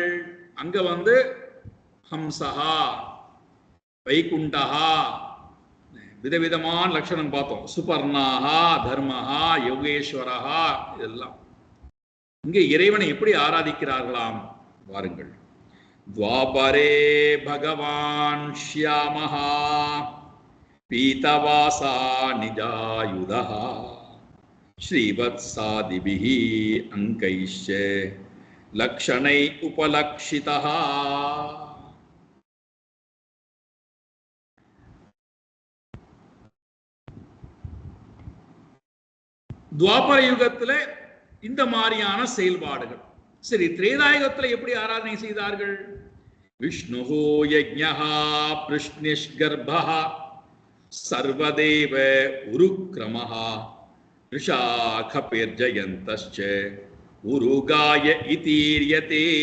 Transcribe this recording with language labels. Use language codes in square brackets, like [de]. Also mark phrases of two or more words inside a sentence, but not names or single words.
[ta] அங்க ஹம்சஹா, வைகுண்டஹா, விதவிதமான லட்சணம் பார்த்தோம். சுபர்ணாஹா, தர்மஹா, யோகேஸ்வரஹா, இதெல்லாம். இங்கே இறைவனை எப்படி ஆராதிக்கிறார்களாம்? வாருங்கள். [sa] द्वापरे भगवान् श्यामः पीतवासा निजायुधः श्रीवत्सादिभिः अंकैश्च लक्षणै उपलक्षितः. [ta] துவாபர யுகத்துல இந்த மாதிரியான செயல்பாடுகள். சரி, திரேதாயுகத்துல எப்படி ஆராதனை செய்தார்கள்? [sa] विष्णुः यज्ञः पृश्निगर्भः सर्वदेवः उरुक्रमः वृषाकपिर्जयन्तश्च उरुगाय इतीर्यते.